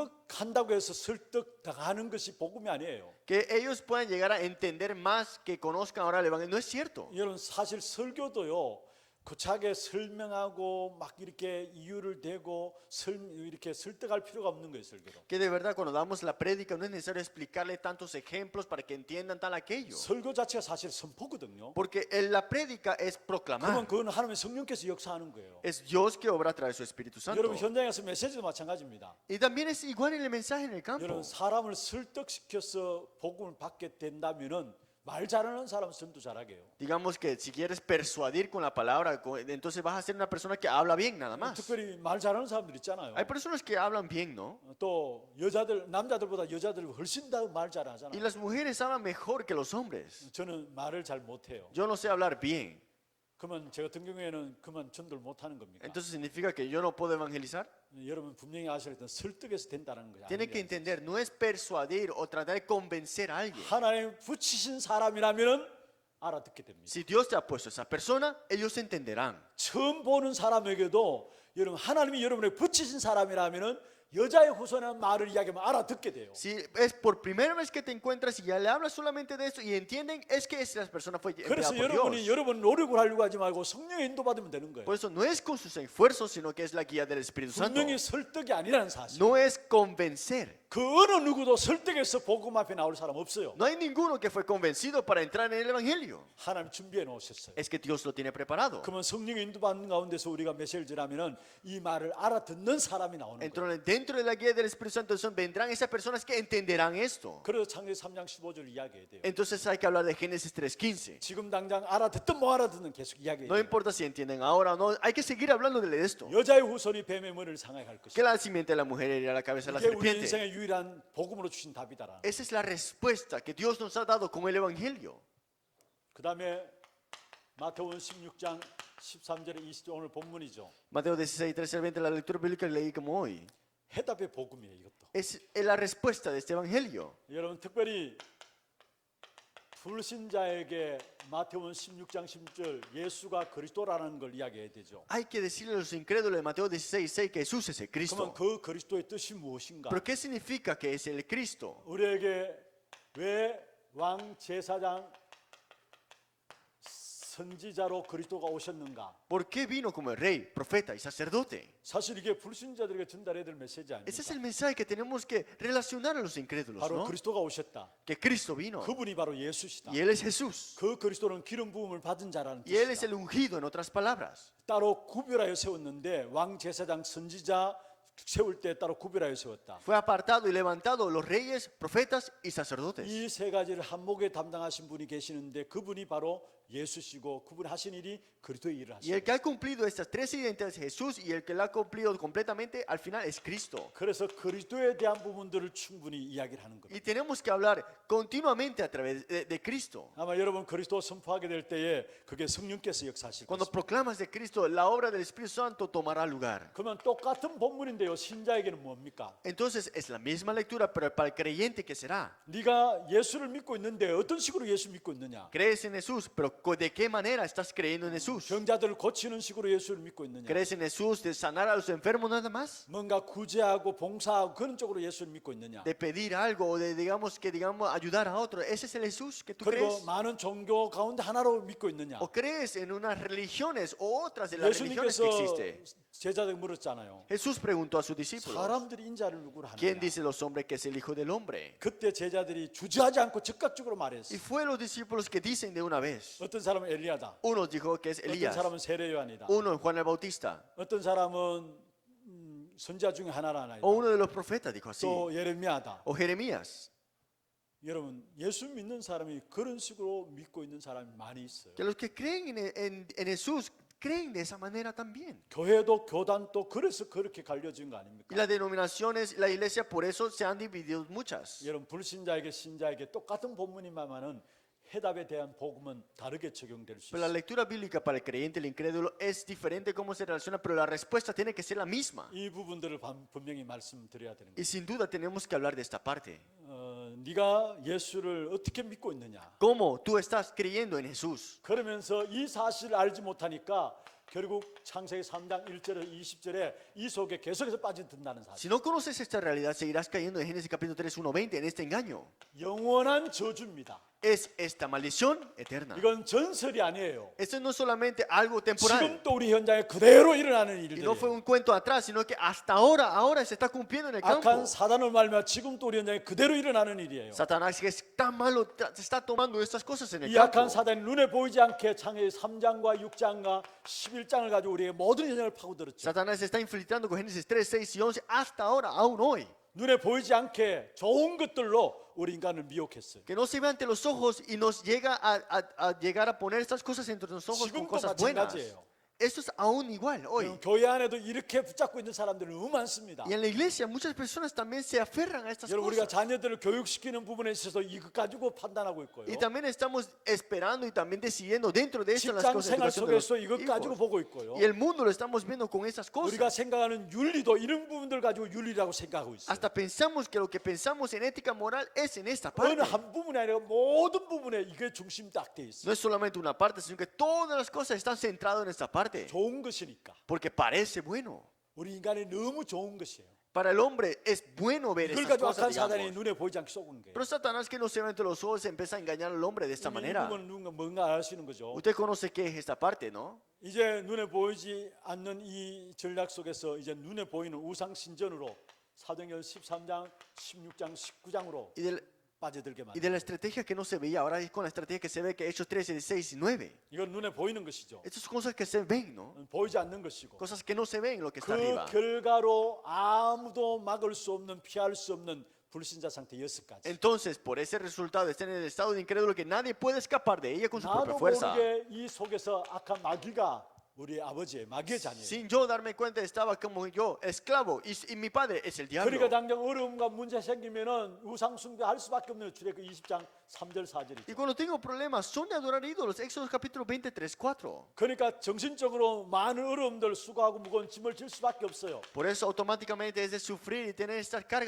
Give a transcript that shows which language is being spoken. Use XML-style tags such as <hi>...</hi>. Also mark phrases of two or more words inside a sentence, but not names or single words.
<ko>설득한다고 해서 설득당하는 것이 복음이 아니에요.</ko> <es>Que ellos puedan llegar a entender más, que conozcan ahora el Evangelio. No es cierto.</es> <ko>여러분 사실 설교도요. 구차하게 설명하고 막 이렇게 이유를 대고 이렇게 설득할 필요가 없는 거예요, 설교도.</ko> <es>Que de verdad cuando damos la prédica no es necesario explicarle tantos ejemplos para que entiendan tal aquello.</es> <ko>설교 자체가 사실 선포거든요.</ko> <es>Porque la prédica es proclamar.</es> <ko>그러면 그건 하나님의 성령께서 역사하는 거예요.</ko> <es>Es Dios que obra a través de su Espíritu Santo.</es> <ko>여러분 현장에서 메시지도 마찬가지입니다.</ko> <es>Y también es igual en el mensaje en el campo.</es> <ko>여러분 사람을 설득시켜서 복음을 받게 된다면은 말 잘하는 사람은 전도 잘하게 해요.</ko> <es>Digamos que si quieres persuadir con la palabra, entonces vas a ser una persona que habla bien nada más.</es> <ko>특별히 말 잘하는 사람들 있잖아요.</ko> <es>Hay personas que hablan bien, ¿no?</es> <ko>또 여자들 남자들보다 여자들 훨씬 더 말</ko> <es>Y</es> <ko>잘하잖아요.</ko> <es>las mujeres hablan mejor que los hombres.</es> <ko>저는 말을 잘 못해요.</ko> <es>Yo no sé hablar bien.</es> <ko>그러면 제 같은 경우에는 그만 전도를 못하는 겁니까?</ko> <es>Entonces significa que yo no puedo evangelizar.</es> <ko>여러분 분명히 아셔야 될 설득해서 된다는 거죠.</ko> <es>Tiene que entender, no es persuadir o tratar de convencer a alguien.</es> <ko>하나님 붙이신 사람이라면은 알아듣게 됩니다.</ko> <es>Si Dios te ha puesto esa persona, ellos entenderán.</es> <ko>처음 보는 사람에게도 여러분 하나님이 여러분에게 붙이신 사람이라면은 여자의 후손의 말을 이야기하면 알아듣게 돼요.</ko> <es>Si es por primera vez que te encuentras y ya le hablas solamente de esto y entienden, es que esa persona fue enviada</es> <ko>그래서</ko> <es>por</es> <ko>여러분이</ko> <es>Dios.</es> <ko>여러분 노력을 하려고 하지 말고 성령의 인도받으면 되는 거예요.</ko> <es>Por eso no es con sus esfuerzos, sino que es la guía del Espíritu Santo.</es> <ko>분명히 설득이 아니라는 사실.</ko> <es>No es convencer.</es> <ko>그 어느 누구도 설득해서 복음 앞에 나올 사람 없어요.</ko> <es>No hay ninguno que fue convencido para entrar en el Evangelio.</es> <ko>하나님 준비해 놓으셨어요.</ko> <es>Es que Dios lo tiene preparado.</es> <ko>그러면 성령의 인도받는 가운데서 우리가 메시지를 전하면은 이 말을 알아듣는 사람이 나오는 거예요.</ko> <es>Entonces, dentro de la guía del Espíritu Santo vendrán esas personas que entenderán esto.</es> <ko>그래서 창세기 3장 15절 이야기해야 돼요.</ko> <es>Entonces hay que hablar de Génesis 3:15.</es> <ko>지금 당장 알아듣든 못 알아듣든 계속 이야기해야</ko> <es>No</es> <ko>돼요.</ko> <es>importa si entienden ahora o no, hay que seguir hablando de esto.</es> <ko>여자의 후손이 뱀의 머리를 상하게 할</ko> <es>Que</es> <ko>것이다.</ko> <es>la simiente de la mujer herirá la cabeza de la</es> <ko>이게 우리</ko> <es>serpiente.</es> <ko>인생의 유일한 복음으로 주신 답이다.</ko> <es>Esa es la respuesta que Dios nos ha dado con el Evangelio.</es> <ko>그 다음에 마태복음 16장 13절에 20절 오늘 본문이죠.</ko> <es>Mateo 16, 13 al 20, la lectura bíblica que leí como hoy.</es> <ko>해답의 복음이에요, 이것도.</ko> <es>Es la respuesta de este Evangelio.</es> <ko>여러분 특별히 불신자에게 마태복음 16장 10절 예수가 그리스도라는 걸 이야기해야 되죠.</ko> <es>Hay que decirle a los incrédulos de Mateo 16, 6 que Jesús es el</es> <ko>그러면</ko> <es>Cristo.</es> <ko>그 그리스도의 뜻이 무엇인가?</ko> <es>¿Pero qué significa que es el Cristo?</es> <ko>우리에게 왜 왕 제사장 선지자로 그리스도가 오셨는가?</ko> <es>¿Por qué vino como el rey, profeta y sacerdote?</es> <ko>사실 이게 불신자들에게 전달해야 될 메시지</ko> <es>Ese es</es> <ko>아닙니까?</ko> <es>el mensaje que tenemos que relacionar a los incrédulos,</es> <ko>바로</ko> <es>¿no?</es> <ko>그리스도가 오셨다.</ko> <es>Que Cristo vino.</es> <ko>그분이 바로 예수시다.</ko> <es>Y Él es Jesús.</es> <ko>그 그리스도는 기름 부음을 받은 자라는</ko> <es>Y Él es</es> <ko>뜻이다.</ko> <es>el ungido, en otras palabras.</es> <ko>따로 구별하여 세웠는데 왕 제사장 선지자 세울 때 따로 구별하여 세웠다.</ko> <es>Fue apartado y levantado los reyes, profetas y sacerdotes.</es> <ko>이 세 가지를 한 목에 담당하신 분이 계시는데 그분이 바로 예수시고 그분이 하신 일이 그리스도의 일을</ko> <es>Y el</es> <ko>하시고</ko> <es>que ha cumplido estas tres identidades es Jesús y el que la ha cumplido completamente al final es Cristo.</es> <ko>그래서 그리스도에 대한 부분들을 충분히 이야기를 하는 겁니다.</ko> <es>Y tenemos que hablar continuamente a través de Cristo.</es> <ko>아마 여러분 그리스도 선포하게 될 때에 그게 성령께서 역사하실</ko> <es>Cuando</es> <ko>것입니다.</ko> <es>proclamas de Cristo, la obra del Espíritu Santo tomará lugar.</es> <ko>그러면 똑같은 본문인데요. 신자에게는 뭡니까?</ko> <es>Entonces es la misma lectura, pero para el creyente, ¿qué será?</es> <ko>네가 예수를 믿고 있는데 어떤 식으로 예수 믿고 있느냐?</ko> <es>Crees en Jesús, pero ¿de qué manera estás creyendo en Jesús?</es> <ko>병자들을 고치는 식으로 예수를 믿고 있느냐?</ko> <es>¿Crees en Jesús de sanar a los enfermos nada más?</es> <ko>뭔가 구제하고 봉사하고 그런 쪽으로 예수를 믿고 있느냐?</ko> <es>De pedir algo o de digamos ayudar a otro. ¿Ese es el Jesús que tú</es> <ko>그리고</ko> <es>crees?</es> <ko>많은 종교 가운데 하나로 믿고 있느냐?</ko> <es>¿O crees en unas religiones o otras de las religiones</es> <ko>예수님께서</ko> <es>que existen?</es> <ko>제자들 물었잖아요.</ko> <es>Jesús preguntó a sus discípulos,</es> <ko>사람들이 인자를 누구로</ko> <es>¿quién</es> <ko>하느냐?</ko> <es>dice los hombres que es el Hijo del Hombre?</es> <ko>그때 제자들이 주저하지 않고 즉각적으로</ko> <es>Y</es> <ko>말했어.</ko> <es>fue los discípulos que dicen de una vez.</es> <ko>어떤 사람은 엘리야다.</ko> <es>Uno dijo que es</es> <ko>어떤</ko> <es>Elías,</es> <ko>사람은 세례 요한이다.</ko> <es>uno es Juan el Bautista,</es> <ko>어떤 사람은 선지자 중에 하나라</ko> <es>o uno de los profetas dijo así,</es> <ko>또 예레미야다.</ko> <es>o Jeremías.</es> <ko>여러분 예수 믿는 사람이 그런 식으로 믿고 있는 사람이 많이 있어요.</ko> <es>Que los que creen en Jesús creen de esa manera también.</es> <ko>교회도 교단도 그래서 그렇게 갈려진 거</ko> <es>Y</es> <ko>아닙니까?</ko> <es>las denominaciones, la iglesia, por eso se han dividido muchas.</es> <ko>여러분 불신자에게 신자에게 똑같은 본문이만은 해답에 대한 복음은 다르게 적용될 수</ko> <es>Pero la</es> <ko>있어요.</ko> <es>lectura bíblica para el creyente, el incrédulo, es diferente cómo se relaciona, pero la respuesta tiene que ser la misma.</es> <ko>이 부분들을 분명히 말씀드려야 되는 거예요.</ko> <es>Y sin duda tenemos que hablar de esta parte.</es> <ko>네가 예수를 어떻게 믿고 있느냐?</ko> <es>¿Cómo tú estás creyendo en Jesús?</es> <ko>그러면서 이 사실을 알지 못하니까 결국 창세기 3장 1절에서 20절에 이 속에 계속해서 빠져든다는 사실.</ko> <es>Si no conoces esta realidad, seguirás cayendo en Génesis capítulo 3, 1:20 en este engaño.</es> <ko>영원한 저주입니다.</ko> <es>Es esta maldición eterna.</es> <ko>이건 전설이 아니에요.</ko> <es>Esto no es solamente algo temporal.</es> <ko>지금 또 우리 현장에 그대로 일어나는</ko> <es>Y no fue</es> <ko>일들이에요.</ko> <es>un cuento atrás, sino que hasta ahora se está cumpliendo en el campo.</es> <ko>악한 사단을 말며 지금 또 우리 현장에 그대로 일어나는 일이에요.</ko> <es>Satanás, que es tan malo, se está tomando estas cosas en el</es> <ko>이 악한</ko> <es>campo.</es> <ko>사단이 눈에 보이지 않게 창세기 3장과 6장과 11장을 가지고 우리의 모든 현장을 파고들었죠.</ko> <es>Satanás se está infiltrando con Génesis 3, 6 y 11 hasta ahora, aún hoy.</es> <ko>눈에 보이지 않게 좋은 것들로 우리 인간을 미혹했어요.</ko> <es>Que no se ve ante los ojos y nos llega a llegar a poner estas cosas entre los ojos con</es> <ko>지금도</ko> <es>cosas buenas.</es> <ko>마찬가지예요.</ko> <es>Esto es aún igual hoy.</es> <ko>교회 안에도 이렇게 붙잡고 있는 사람들이 너무 많습니다.</ko> <es>Y en la iglesia muchas personas también se aferran a estas</es> <ko>여러분 우리가</ko> <es>cosas.</es> <ko>자녀들을 교육시키는 부분에 있어서 이것 가지고 판단하고 있고요.</ko> <es>Y también estamos esperando y también decidiendo dentro de esto las</es> <ko>직장</ko> <es>cosas de</es> <ko>생활</ko> <es>educación de los</es> <ko>속에서 이것 가지고</ko> <es>hijos.</es> <ko>보고 있고요.</ko> <es>Y el mundo lo estamos viendo con esas</es> <ko>우리가</ko> <es>cosas.</es> <ko>생각하는 윤리도 이런 부분들 가지고 윤리라고 생각하고 있어요.</ko> <es>Hasta pensamos que lo que pensamos en ética moral es en esta</es> <ko>어느</ko> <es>parte.</es> <ko>한 부분이 아니라 모든 부분에 이게 중심 딱 돼 있어요.</ko> <es>No es solamente una parte, sino que todas las cosas están centradas en esta parte.</es> <ko>좋은 것이니까.</ko> <es>Porque parece bueno.</es> <ko>우리 인간이 너무 좋은 것이에요.</ko> <es>Para el hombre es bueno ver</es> <ko>이걸</ko> <es>estas</es> <ko>가지고</ko> <es>cosas,</es> <ko>악한 사단이</ko> <es>digamos.</es> <ko>눈에 보이지 않게 쏘는 거예요.</ko> <es>Pero Satanás, que no se ve entre los ojos, empieza a engañar al hombre de esta manera.</es> <ko>이건 뭔가 알 수 있는 거죠.</ko> <es>Usted conoce qué es esta parte, ¿no?</es> <ko>이제 눈에 보이지 않는 이 전략 속에서 이제 눈에 보이는 우상 신전으로 사도행전 13장, 16장, 19장으로 빠져들게</ko> <es>Y de</es> <ko>만듭니다.</ko> <es>la estrategia que no se veía, ahora es con la estrategia que se ve, que Hechos 13, 16 y 9.</es> <ko>이건 눈에 보이는 것이죠.</ko> <es>Estas son cosas que se ven, ¿no?</es> <ko>보이지 않는 것이고</ko> <es>Cosas que no se ven, lo que está</es> <ko>그</ko> <es>arriba.</es> <ko>결과로 아무도 막을 수 없는 피할 수 없는 불신자 상태 6가지.</ko> <es>Entonces, por ese resultado, está en el estado de incrédulo que nadie puede escapar de ella con su propia</es> <ko>나도</ko> <es>fuerza.</es> <ko>모르게 이 속에서 악한 마귀가 우리 아버지의 마귀의 자녀예요.</ko> <es>Sin yo darme cuenta, estaba como yo, esclavo, y mi padre es el</es> <ko>그러니까</ko> <es>diablo.</es> <ko>당장 어려움과 문제 생기면은 우상 숭배할 수밖에 없는 출애굽 20장 3절 4절이죠.</ko> <es>Y cuando tengo problemas, son de adorar ídolos. Éxodo capítulo 23, 4.</es> <ko>그러니까 정신적으로 많은 어려움들 수고하고 무거운 짐을 질 수밖에 없어요.</ko> <es>Por eso automáticamente es de sufrir y tener esta carga.</es>